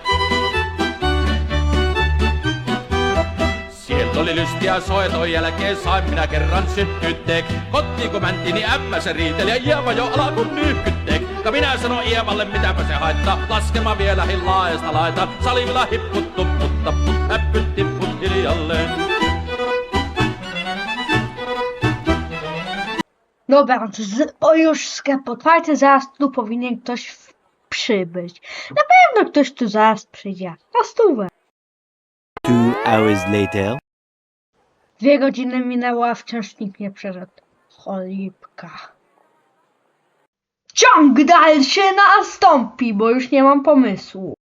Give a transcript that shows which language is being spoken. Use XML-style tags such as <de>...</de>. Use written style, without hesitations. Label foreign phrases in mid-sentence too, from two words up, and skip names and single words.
<fi>Siellä oli lystiä soiton jälkeen, sain minä kerran syttytteek. Kotiin kun mäntiin, niin ämmä se riiteli ja Ieva jo alkoi nyyhkytteek. Ka minä sanon Ievalle, mitäpä se haittaa, laskema vielä laajasta laitaan. Salivilla hipput, tupput, tapput, äppyt, tipput hiljalleen.</fi> <pl>Dobra, już sklep otwarty, zaraz tu powinien ktoś przybyć. Na pewno ktoś tu zaraz przyjdzie. Na stówę.</pl> <en>2 hours later.</en> <pl>2 godziny minęło, a wciąż nikt nie przyszedł. Cholipka. Ciąg dalszy nastąpi, bo już nie mam pomysłu.</pl>